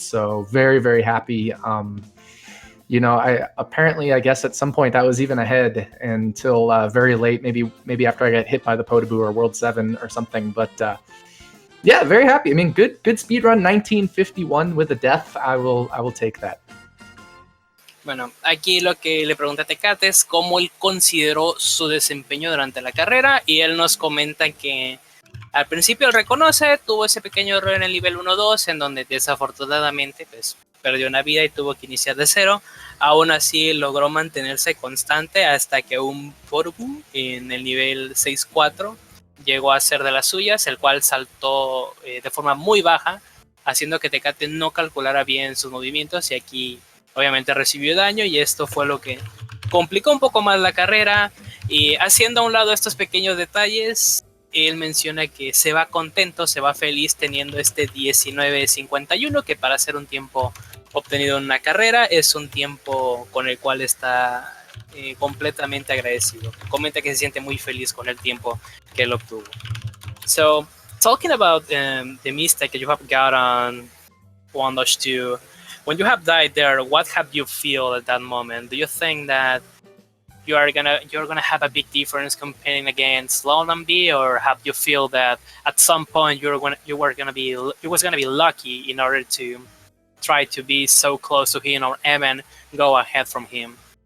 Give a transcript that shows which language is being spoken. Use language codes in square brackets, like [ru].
[en] So very, very happy. I guess at some point I was even ahead until very late, maybe after I got hit by the Potaboo or World 7 or something. But yeah, very happy. I mean, good speedrun, 1951 with a death. I will take that. [es] Bueno, aquí lo que le pregunta a Tecate es cómo él consideró su desempeño durante la carrera, y él nos comenta que al principio él reconoce, tuvo ese pequeño error en el nivel 1-2 en donde desafortunadamente pues, perdió una vida y tuvo que iniciar de cero. Aún así logró mantenerse constante hasta que un Potaboo en el nivel 6-4 llegó a ser de las suyas, el cual saltó de forma muy baja, haciendo que Tecate no calculara bien sus movimientos, y aquí obviamente recibió daño, y esto fue lo que complicó un poco más la carrera. Y haciendo a un lado estos pequeños detalles, él menciona que se va contento, se va feliz teniendo este 19.51, que para ser un tiempo obtenido en una carrera es un tiempo con el cual está completamente agradecido. Comenta que se siente muy feliz con el tiempo que él obtuvo. [en] So, talking about the mistake that you have got on 1-2, when you have died there, what have you feel at that moment? Do you think that you're gonna have a big difference competing against londonb, or have you feel that at some point you was gonna be lucky in order to try to be so close to him or even go ahead from him?